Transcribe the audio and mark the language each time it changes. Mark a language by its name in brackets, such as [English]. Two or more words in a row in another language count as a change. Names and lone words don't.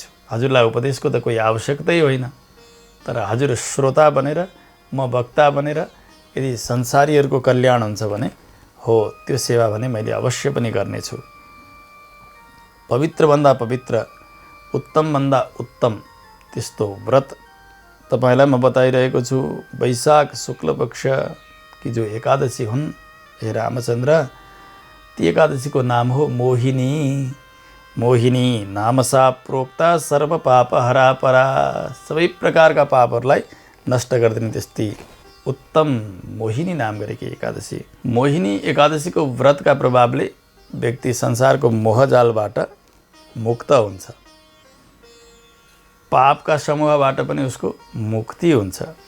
[Nepali] हजुरलाई उपदेशको त कोही आवश्यकतै होइन, तर हजुर श्रोता बनेर, म वक्ता बनेर यदि संसारीहरूको कल्याण हुन्छ भने हो त्यो सेवा भने मैले अवश्य पनि गर्नेछु। पवित्रभन्दा पवित्र, उत्तमभन्दा उत्तम त्यस्तो व्रत तपाईलाई म बताइरहेको छु। वैशाख शुक्ल पक्ष की जो एकादशी हुन् हे रामचन्द्र, ती एकादशीको नाम हो मोहिनी। [Sanskrit] मोहिनी नामसा प्रोक्ता सर्व पाप हरा परा, [Nepali] सबै प्रकारका पापहरूलाई नष्ट गरिदिने त्यस्तै उत्तम मोहिनी नाम गरेकी एकादशी। मोहिनी एकादशीको व्रतका प्रभावले व्यक्ति संसारको मोहजालबाट मुक्त हुन्छ, पापका समूहबाट पनि उसको मुक्ति हुन्छ।